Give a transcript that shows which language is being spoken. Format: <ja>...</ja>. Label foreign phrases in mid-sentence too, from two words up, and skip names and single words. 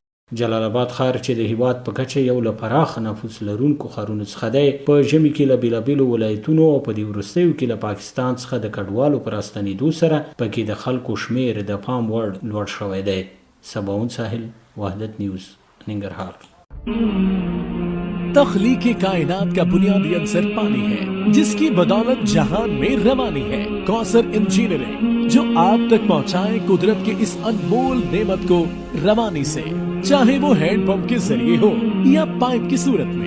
<ps>جلال آباد ښار چې د هیواد په کچه یو له پراخه نفوس لرونکو ښارونو څخه دی، په ژمي کې له بېلابېلو ولایتونو او په دې وروستیو کې له پاکستان څخه د کډوالو په راستنېدو سره پکې د خلکو شمیر د پام وړ لوړ شوی دی. سباون ساحل، وحدت نیوز، ننګرهار.</ps> <ur>تخلیق کائنات کا بنیادی عنصر پانی ہے، جس کی بدولت جہان میں روانی ہے. کوثر انجینئرنگ جو آپ تک پہنچائے قدرت کے اس انمول نعمت کو روانی سے، چاہے وہ ہینڈ پمپ کے ذریعے ہو یا پائپ کی صورت میں.</ur>